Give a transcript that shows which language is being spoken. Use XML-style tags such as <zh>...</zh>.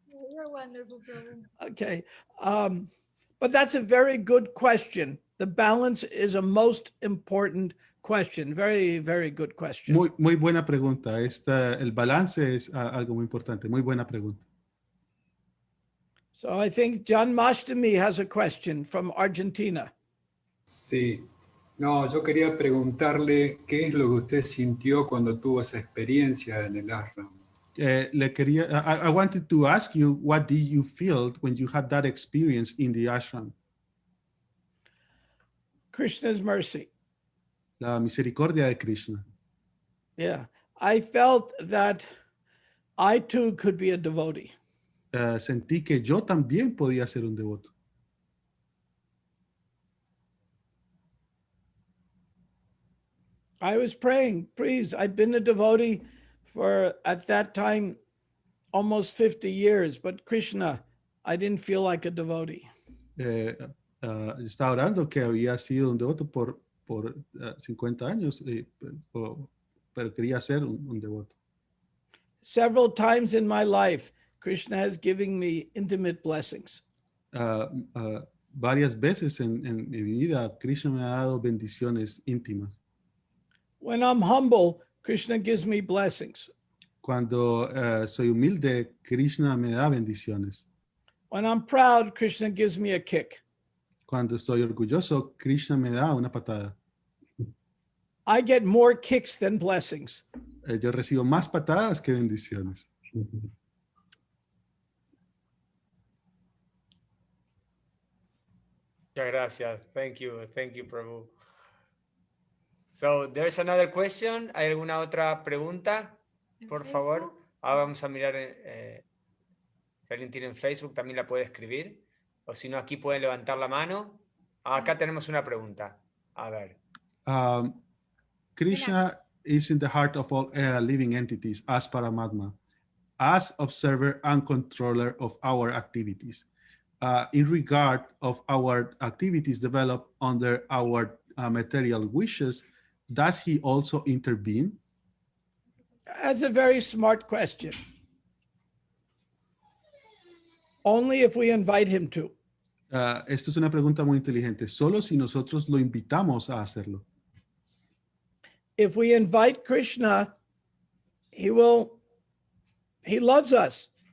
<en>You're wonderful, Prabhu. Okay. But that's a very good question. The balance is a most important question. Very, very good question.</en> <es>Muy buena pregunta. El balance es algo muy importante. Muy buena pregunta.</es> <en>So I think John Mashtami has a question from Argentina.</en> <es>Sí. No, yo quería preguntarle qué es lo que usted sintió cuando tuvo esa experiencia en el ashram.</es> <en>I wanted to ask you, what did you feel when you had that experience in the ashram? Krishna's mercy.</en> <es>La misericordia de Krishna.</es> <en>Yeah. I felt that I too could be a devotee.</en> <es>Sentí que yo también podía ser un devoto.</es> <en>I was praying, please. I've been a devotee for, at that time, almost 50 years, but Krishna, I didn't feel like a devotee.</en> <es>Estaba orando que había sido un devoto por 50 años, pero quería ser un devoto.</es> <en>Several times in my life, Krishna has given me intimate blessings.</en> <es>Varias veces en mi vida, Krishna me ha dado bendiciones íntimas.</es> <en>When I'm humble, Krishna gives me blessings.</en> <es>Cuando soy humilde, Krishna me da bendiciones.</es> <en>When I'm proud, Krishna gives me a kick.</en> <es>Cuando estoy orgulloso, Krishna me da una patada.</es> <en>I get more kicks than blessings.</en> <es>Yo recibo más patadas que bendiciones. Muchas gracias.</es> <en>Thank you,</en> <es>Prabhu.</es> <en>So there's another question.</en> <es>¿Hay alguna otra pregunta? Por favor. Ahora vamos a mirar si alguien tiene en Facebook, también la puede escribir. O si no, aquí pueden levantar la mano. Acá tenemos una pregunta. A ver.</es> <en>Krishna is in the heart of all living entities as Paramatma, as observer and controller of our activities. In regard of our activities developed under our material wishes, does he also intervene? That's a very smart question. Only if we invite him to.</en> <es>Esto es una pregunta muy inteligente, solo si nosotros lo invitamos a hacerlo.</es> <en>If we invite Krishna, he loves us.</en>